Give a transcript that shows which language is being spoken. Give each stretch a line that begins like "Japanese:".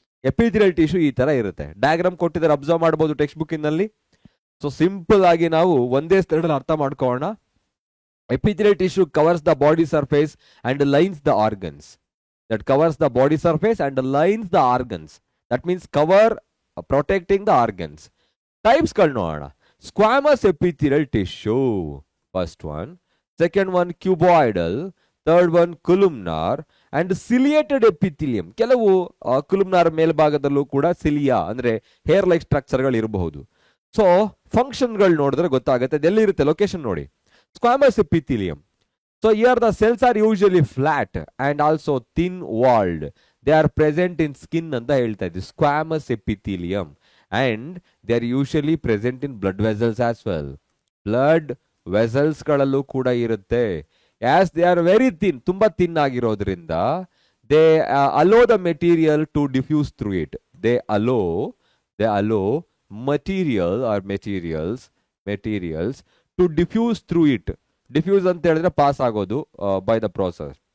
Kannada: Epithelial tissue ಈ ತರ ಇರುತ್ತೆ. ಡಯಾಗ್ರಾಮ್ ಕೊಟ್ಟಿದ್ದಾರೆ, ಅಬ್ಸರ್ವ್ ಮಾಡಬಹುದು ಟೆಕ್ಸ್ಟ್ ಬುಕ್ ನಲ್ಲಿ.
English: so simple
Kannada: ಆಗಿ ನಾವು ಒಂದೇ ಸ್ಥಳದಲ್ಲಿ ಅರ್ಥ ಮಾಡ್ಕೊಳ್ಳೋಣ.
English: Epithelial tissue covers the body surface and lines the organs. That covers the body surface and lines the organs. That means cover protecting the organs. Types gal
Kannada: ನೋಡೋಣ.
English: Squamous epithelial tissue, first one. Second one cuboidal. Third one columnar and ciliated epithelium.
Kannada: ಕೆಲವು columnar ಮೇಲ್ಭಾಗದಲ್ಲೂ ಕೂಡ cilia ಅಂದ್ರೆ hair like structure ಗಳು ಇರಬಹುದು. So function ಗಳು ನೋಡಿದ್ರೆ ಗೊತ್ತಾಗುತ್ತೆ ಎಲ್ಲಿ ಇರುತ್ತೆ. ಲೊಕೇಶನ್ ನೋಡಿ.
English: Squamous epithelium. So here the cells are usually flat and also thin walled. They are present in skin
Kannada: ಅಂತ ಹೇಳ್ತಾ ಇದ್ವಿ,
English: Squamous epithelium, and they are usually present in blood vessels as well.
Kannada: Blood vessels ಗಳಲ್ಲೂ ಕೂಡ ಇರುತ್ತೆ.
English: as they are very thin,
Kannada: ತುಂಬಾ thin ಆಗಿರೋದ್ರಿಂದ
English: They allow the material to diffuse through it. They allow material or materials to diffuse through it.
Kannada: Diffuse ಅಂತ ಹೇಳಿದ್ರೆ pass ಆಗೋದು
English: by the process.